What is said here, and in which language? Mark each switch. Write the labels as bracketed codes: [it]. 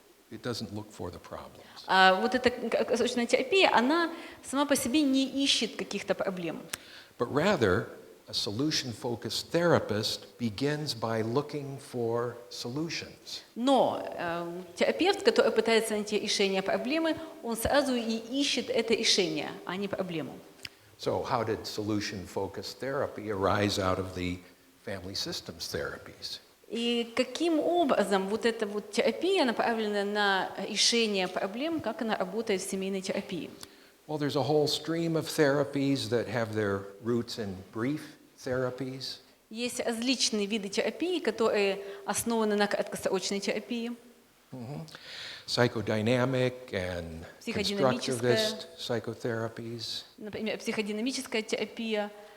[en] It doesn't look for the problems. [ru] Вот эта краткосрочная терапия, она сама по себе не ищет каких-то проблем. [en] But rather, a solution-focused therapist begins by looking for solutions. [ru] Но терапевт, который пытается найти решение проблемы, он сразу и ищет это решение, а не проблему. [en] So how did solution-focused therapy arise out of the family systems therapies? [ru] И каким образом вот эта вот терапия, направленная на решение проблем, как она работает в семейной терапии? [en] Well, there's a whole stream of therapies that have their roots in brief therapies. [ru] Есть различные виды терапии, которые основаны на краткосрочной терапии. [en] Psychodynamic and [ru] Психодинамическая. [en] constructivist psychotherapies. [ru] Например, психодинамическая терапия,